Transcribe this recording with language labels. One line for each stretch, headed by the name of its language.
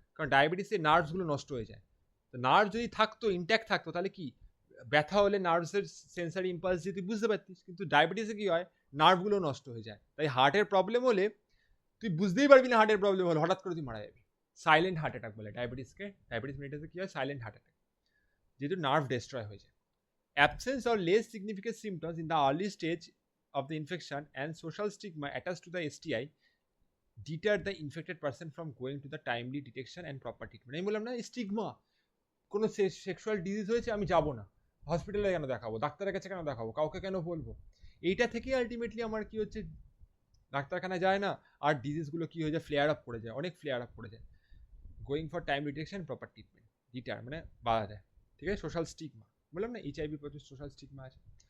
Bangla: কারণ ডায়াবেটিসের নার্ভসগুলো নষ্ট হয়ে যায়। তো নার্ভ যদি থাকতো, ইনট্যাক্ট থাকতো, তাহলে কি ব্যথা হলে নার্ভসের সেন্সারি ইম্পালস দিয়ে তুই বুঝতে পারতিস, কিন্তু ডায়াবেটিসে কি হয়, নার্ভগুলো নষ্ট হয়ে যায়। তাই হার্টের প্রবলেম হলে তুই বুঝতেই পারবি না হার্টের প্রবলেম হলে, হঠাৎ করে তুই মারা যাবি। সাইলেন্ট হার্ট অ্যাটাক বলে ডায়াবেটিসকে। ডায়াবেটিস মেডিটেসে কি হয়, সাইলেন্ট হার্ট অ্যাটাক, যেহেতু নার্ভ ডেস্ট্রয় হয়ে যায়।
English: Absence or less significant symptoms in the early stage of the infection and social stigma attached to the STI deter the infected person from going to the timely detection and proper treatment.
Bangla: আমি বললাম না, stigma, কোনো sexual disease হয়েছে আমি যাব না, হসপিটালে কেন দেখাবো, ডাক্তারের কাছে কেন দেখাবো, কাউকে কেন বলবো, এইটা থেকেই আলটিমেটলি আমার কি হচ্ছে, ডাক্তারখানা যায় না, আর ডিজিজগুলো কি হয়ে যায়, ফ্লেয়ার আপ করে যায়, অনেক ফ্লেয়ার আপ করে যায়।
English: going for time detection, proper treatment,
Bangla: deter মানে বাধা দেয়। ঠিক আছে, সোশ্যাল স্টিগমা, বললাম না এইচআইভি প্রচুর সোশ্যাল স্টিগমা আছে।